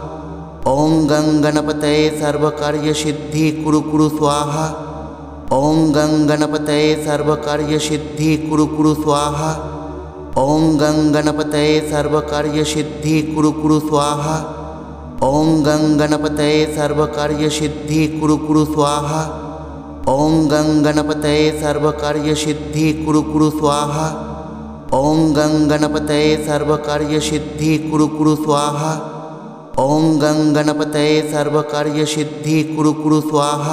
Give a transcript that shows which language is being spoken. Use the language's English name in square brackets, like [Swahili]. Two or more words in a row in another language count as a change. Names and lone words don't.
[Sanskrit] ওং গং গণপতয়ে সর্বকার্যসিদ্ধি কুরু কুরু স্বাহা। ওং গং গণপতয়ে সর্বকার্যসিদ্ধি কুরু কুরু স্বাহা। ওং গং গণপতয়ে সর্বকার্যসিদ্ধি কুরু কুরু স্বাহা। ওং গং গণপতয়ে সর্বকার্যসিদ্ধি কুরু কুরু স্বাহা। ओं गं गणपतये सर्वकार्यसिद्धि कुरु कुरु स्वाहा। ओं गं गणपतये सर्वकार्यसिद्धि कुरु कुरु स्वाहा। ओं गं गणपतये सर्वकार्यसिद्धि कुरु कुरु स्वाहा।